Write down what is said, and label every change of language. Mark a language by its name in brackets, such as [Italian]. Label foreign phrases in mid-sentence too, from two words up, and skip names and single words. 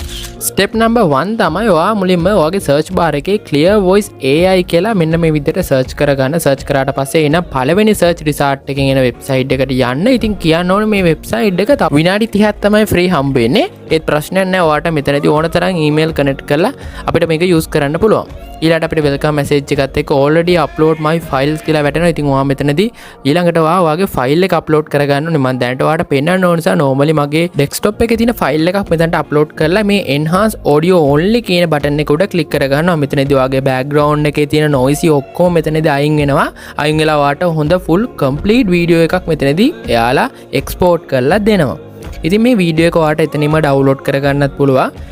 [English] step number [Sinhala] 1 තමයි ඔයා මුලින්ම ඔයාගේ [English] search bar [Sinhala] එකේ clear voice AI කියලා මෙන්න මේ විදිහට සර්ච් කරගන්න. සර්ච් කරාට පස්සේ එන පළවෙනි [English] search result [Sinhala] එකෙන් එන වෙබ්සයිට් එකට යන්න. ඉතින් කියන්න ඕනේ මේ වෙබ්සයිට් එක විනාඩි 30ක් තමයි ෆ්‍රී හම්බ වෙන්නේ. ඒත් ප්‍රශ්නයක් නැහැ. ඔයාට මෙතනදී ඕන තරම් [English] email connect [Sinhala] කරලා අපිට මේක යූස් කරන්න පුළුවන්. ඊළඟට අපිට [English] welcome message [Sinhala] එකත් එක්ක [English] already upload my files [Sinhala] කියලා වැටෙනවා. ඉතින් ඔයා මෙතනදී ඊළඟට ඔයාගේ ෆයිල් එක අප්ලෝඩ් කරගන්න ඕනේ. මම දැනට ඔයාට පෙන්නන්න ඕන නිසා normally මගේ desktop එකේ තියෙන ෆයිල් එකක් මෙතනට අප්ලෝඩ් කරලා මේ [English] enhance audio only [Sinhala] කියන බටන් එක උඩ ක්ලික් කරගන්නවා. මෙතනදී ඔයාගේ background එකේ තියෙන noise ඔක්කොම මෙතනදී අයින් වෙනවා. අයින් වෙලා ඔයාට හොඳ [English] full complete video [Sinhala] එකක් මෙතනදී එයාලා export කරලා දෙනවා. ඉතින් මේ වීඩියෝ එක ඔයාට එතනින්ම download කරගන්නත් පුළුවන්.